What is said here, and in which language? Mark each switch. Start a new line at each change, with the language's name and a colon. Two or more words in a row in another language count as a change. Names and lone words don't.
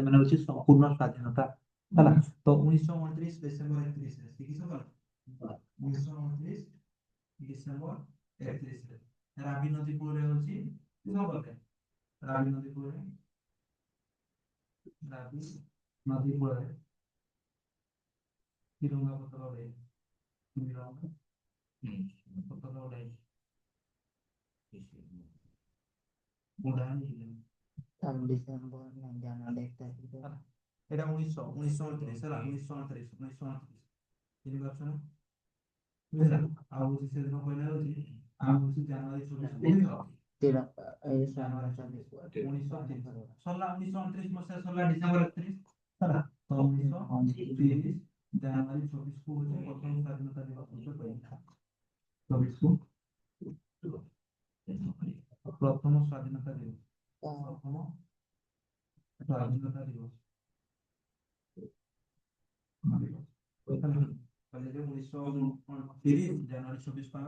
Odia: ମାନେ ହଉଛି ସମ୍ପୂର୍ଣ୍ଣ ସ୍ୱାଧୀନତା ହେଲା ତ 1929 ଡିସେମ୍ବର 31 ରେ କିସ କଲେ 1929 ଡିସେମ୍ବର 31 ରେ ରାବି ନଦୀ କୂଳରେ ହଉଛି କିସ କଲେ ରାବି ନଦୀ କୂଳରେ ରାବି ନଦୀ କୂଳରେ ତିରଙ୍ଗା ପତାକା ଉଡ଼ାଇ ତିରଙ୍ଗା ପତାକା ଉଡ଼ାଇ ଉଡ଼ାଇଲେ
Bangla: তার ডিসেম্বর না জানুয়ারি 1 তারিখে
Odia: এটা 1929 ହେଲା 1929 ତିନି ବର୍ଷ ନା ବୁଝିଲା ଆଉ ହଉଛି ସେଦିନ କହିଲା ହଉଛି ଆଉ ହଉଛି ଜାନୁଆରୀ 24
Bangla: তিরঙ্গা এই
Odia: ଜାନୁଆରୀ
Bangla: জানুয়ারি 24 24
Odia: 1930 ସରିଲା 1929 ମସିହା ସରିଲା ଡିସେମ୍ବର 31 ହେଲା ତ 1930 ଜାନୁଆରୀ 24 କୁ ହଉଛି ପ୍ରଥମ ସ୍ୱାଧୀନତା ଦିବସ ରୂପେ ପାଳିତ 24 କୁ ପ୍ରଥମ ସ୍ୱାଧୀନତା ଦିବସ ପ୍ରଥମ ସ୍ୱାଧୀନତା ଦିବସ କହିଲେ ଯେ 1930 ଜାନୁଆରୀ 24 କୁ ଆମେ